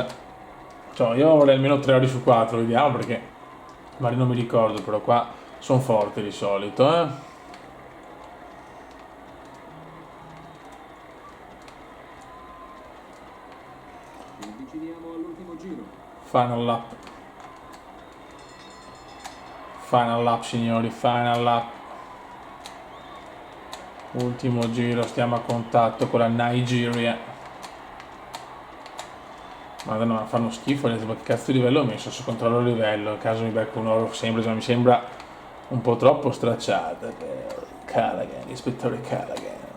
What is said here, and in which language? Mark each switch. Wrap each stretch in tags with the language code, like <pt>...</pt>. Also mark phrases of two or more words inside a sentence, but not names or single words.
<it>Cioè, io vorrei almeno 3 ore su 4, vediamo perché magari non mi ricordo, però qua sono forti di solito, Ci avviciniamo all'ultimo giro.</it> <en>Final lap. Final lap, signori, final lap.</en> <it>Ultimo giro, stiamo a contatto con la Nigeria. Madonna, ma fanno schifo, ma che cazzo di livello ho messo? Se controllo il livello, in caso mi becco un oro sempre, ma mi sembra un po' troppo stracciata per Callaghan, l'ispettore Callaghan.</it>